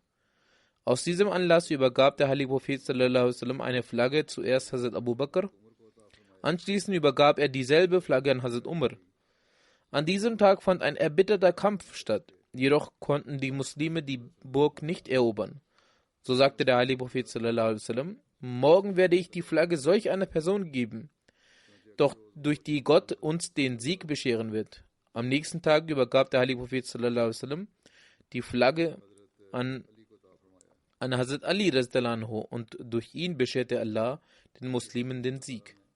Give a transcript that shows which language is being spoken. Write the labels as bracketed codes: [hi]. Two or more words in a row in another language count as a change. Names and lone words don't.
[de] Aus diesem Anlass übergab der heilige Prophet [ar] صلى الله عليه وسلم [de] eine Flagge zuerst Hazrat Abu Bakr. Anschließend übergab er dieselbe Flagge an Hazrat Umar. An diesem Tag fand ein erbitterter Kampf statt, jedoch konnten die Muslime die Burg nicht erobern. So sagte der heilige Prophet [ar] صلى الله عليه وسلم: [de] Morgen werde ich die Flagge solch einer Person geben, doch durch die Gott uns den Sieg bescheren wird. Am nächsten Tag übergab der heilige Prophet [ar] صلى الله عليه وسلم [de] die Flagge an Hazrat Ali [ar] رضي الله عنه [de] und durch ihn bescherte Allah den Muslimen den Sieg.